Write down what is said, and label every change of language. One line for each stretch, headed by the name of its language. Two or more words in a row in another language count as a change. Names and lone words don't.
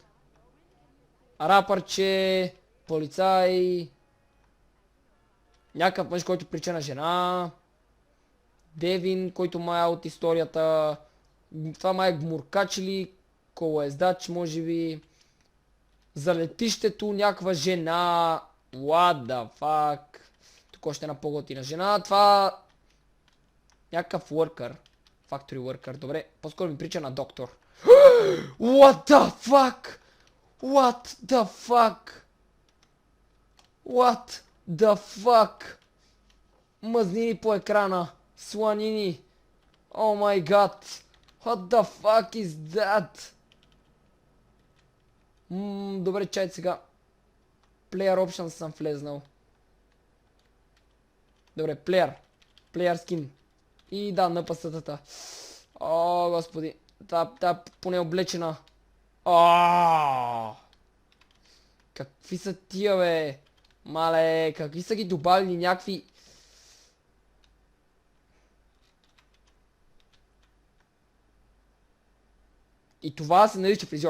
Bulgarian: Рапърче, полицай, някакъв мъж, който прича на жена, Девин, който май е от историята, това май е гмуркач или колоездач, може би, за летището някаква жена,
English: what the fuck,
Bulgarian: тук още една по-готина жена, това някакъв
English: worker, factory worker,
Bulgarian: добре, по-скоро ми прича на доктор.
English: What the fuck? What the fuck? What the fuck?
Bulgarian: Мъзнини по екрана. Сланини.
English: Oh my god. What the fuck is that?
Bulgarian: Добре, чай сега.
English: Player options
Bulgarian: съм влезнал. Добре,
English: player. Player skin.
Bulgarian: И да, НПС-тата. О, господи. Та поне облечена. Какви са тия, бе? Мале, какви са ги добавили някакви... И това се нарича фризьор.